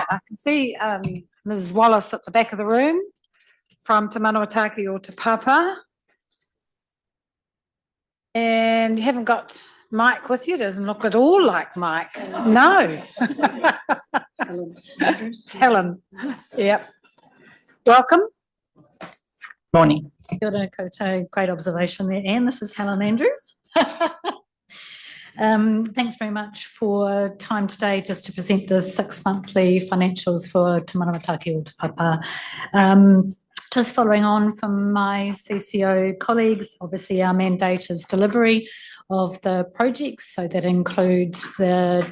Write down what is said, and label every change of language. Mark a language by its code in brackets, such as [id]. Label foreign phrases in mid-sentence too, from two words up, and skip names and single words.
[en] I can see Ms. Wallace at the back of the room from Te Manawataki or Te Papa. And you haven't got Mike with you. It doesn't look at all like Mike. No. It's Helen. Yep. Welcome. Morning. [mi] Kia ora koutou. [en] Great observation there, Anne. This is Helen Andrews. Thanks very much for time today just to present the 6 monthly financials for Te Manawataki o Te Papa. Just following on from my CCO colleagues, obviously our mandate is delivery of the projects, so that includes the